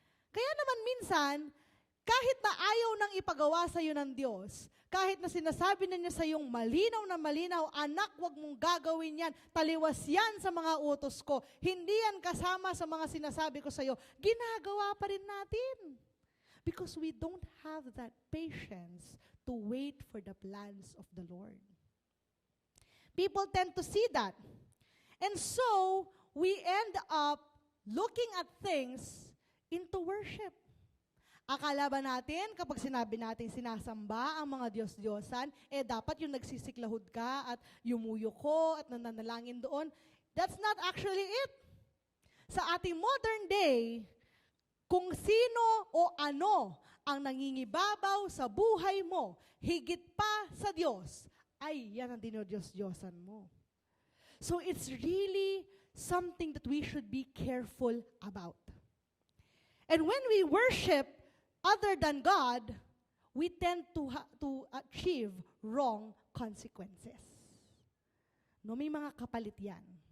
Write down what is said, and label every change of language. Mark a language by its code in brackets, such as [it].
[tl] Kaya naman minsan, kahit na ayaw nang ipagawa sa iyo ng Diyos, kahit na sinasabi na niya sa iyong malinaw na malinaw, anak, wag mong gagawin yan, taliwas yan sa mga utos ko, hindi yan kasama sa mga sinasabi ko sa iyo, ginagawa pa rin natin. [en] Because we don't have that patience to wait for the plans of the Lord. People tend to see that. And so, we end up looking at things into worship. [tl] Akala ba natin, kapag sinabi natin sinasamba ang mga Diyos-Diyosan, dapat yung nagsisiklahod ka at yumuyuko at nananalangin doon. [en] That's not actually it. [tl] Sa ating modern day, kung sino o ano ang nangingibabaw sa buhay mo, higit pa sa Diyos, ay yan ang dinodiyos-diyosan mo. [en] So it's really something that we should be careful about. And when we worship other than God, we tend to achieve wrong consequences. [tl] No, may mga kapalit yan.